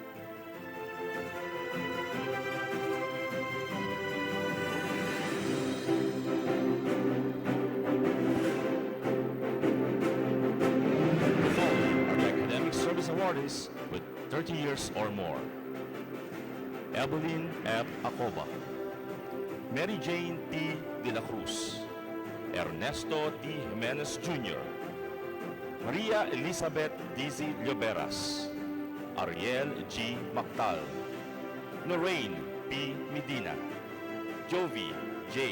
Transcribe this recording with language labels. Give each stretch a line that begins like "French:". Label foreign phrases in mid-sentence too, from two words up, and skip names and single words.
English: Awardees with 30 years or more. Evelyn F. Acoba, Mary Jane T. De La Cruz, Ernesto T. Jimenez Jr., Maria Elizabeth Dizzy Lloberas, Ariel G. Mactal, Lorraine P. Medina, Jovi J.